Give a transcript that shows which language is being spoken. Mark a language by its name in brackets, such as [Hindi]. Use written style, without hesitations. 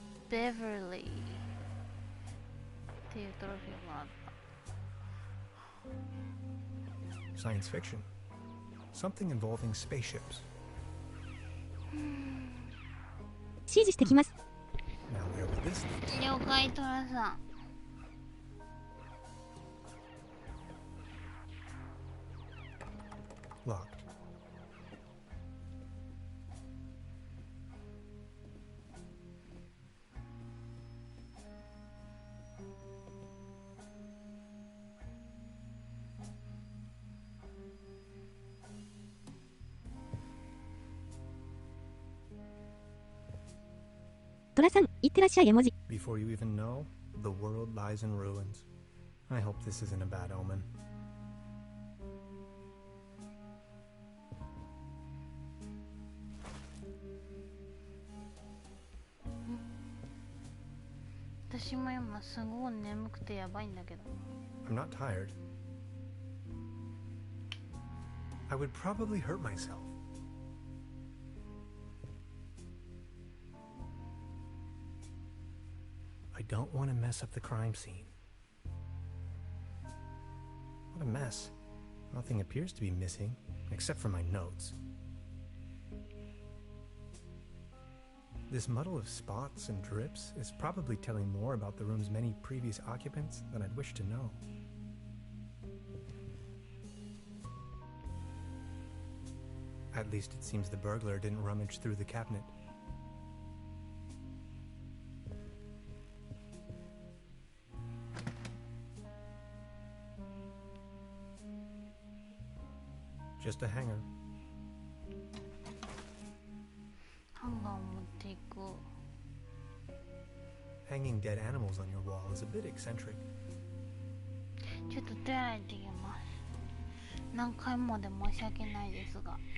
[Japanese] Beverly っていうトロフィーもらった [English] Science fiction. Something involving spaceships. [Japanese] 指示してきます。 [English] Now where would this lead? [Japanese] 了解トラさん [English] Locked. [Japanese] Tola トラさん、いってらっしゃい絵文字。 [English] Before you even know, the world lies in ruins. I hope this isn't a bad omen. [Japanese] 私も今すごい眠くてやばいんだけど [English] I'm not tired. I would probably hurt myself. I don't want to mess up the crime scene. What a mess. Nothing appears to be missing, except for my notes. This muddle of spots and drips is probably telling more about the room's many previous occupants than I'd wish to know. At least it seems the burglar didn't rummage through the cabinet. Just a hanger. ハンていく。 Hanging dead animals on your wall is a bit eccentric. [Japanese] ちょっと手洗いできます。何回もで申し訳ないですが。